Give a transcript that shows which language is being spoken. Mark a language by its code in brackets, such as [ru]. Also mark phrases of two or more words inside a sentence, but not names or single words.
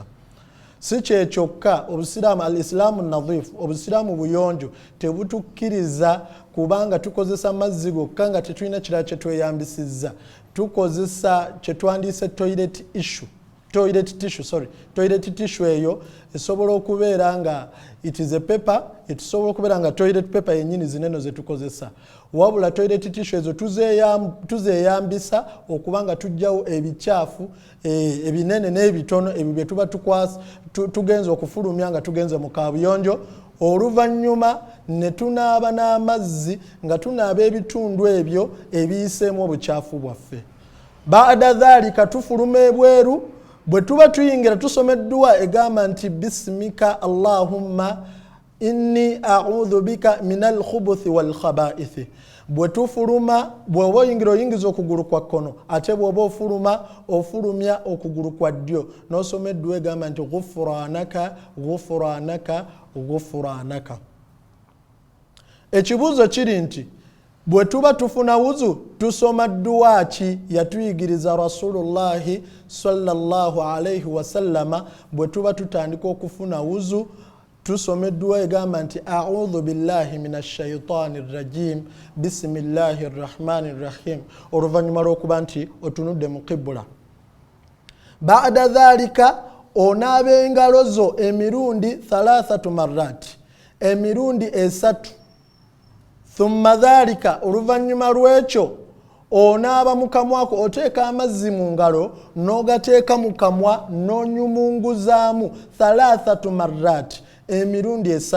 [lg] Si kyekyokka, Obusiraamu [ar] الإسلام نظيف, [lg] Obusiraamu buyonjo, tebutukkiriza kubanga tukozesa mazzi gokka nga tetulina kirala kye tweyambisizza. Tukozesa kye twandiise [en] toilet tissue [lg] eyo esobola okubeera nga [en] it is a paper, [lg] esobola okubeera nga [en] toilet paper [lg] yennyini zineno ze tukozesa. Wabula [en] toilet tissue [lg] ezo tuzeeyambisa okubanga tujjawo ebicaafu ebinene n'ebitono ebyo bye tuba tugenza okufulumya nga tugenze mu kabuyonjo. Oluvannyuma ne tunaaba n'amazzi nga tunaaba ebitundu ebyo ebiyiseemu obukyafu bwaffe. [ar] بعد ذلك [lg] tufuluma ebweru. Bwe tuba tuyingira tusoma edduwa egamba nti [ar] بسمك اللهم إني أعوذ بك من الخبث والخبائث. [lg] Bwe tufuluma, bw'oba oyingira oyingiza okugulu kwa kkono, ate bw'oba ofuluma ofulumya okugulu kwa ddyo, n'osoma edduwa egamba nti [ar] غفرانك غفرانك غفرانك. [lg] Ekibuuzo kiri nti bwe tuba tufuna wuzu tusoma dduwa ki yatuyigiriza [ar] رسول الله صلى الله عليه وسلم? [lg] Bwe tuba tutandika okufuna wuzu tusoma edduwa egamba nti [ar] أعوذ بالله من الشيطان الرجيم بسم الله الرحمن الرحيم, [lg] oluvannyuma lw'okuba nti otunudde mu qibula. [ar] بعد ذلك [lg] onaaba engalo zo emirundi 3 marrat, emirundi 3. [ar] ثم ذلك, [lg] oluvannyuma lw'ekyo onaaba mu kamwako, oteeka amazzi mu ngalo n'ogateeka mu kamwa n'onyumunguzaamu 3 marrat, emirundi 3.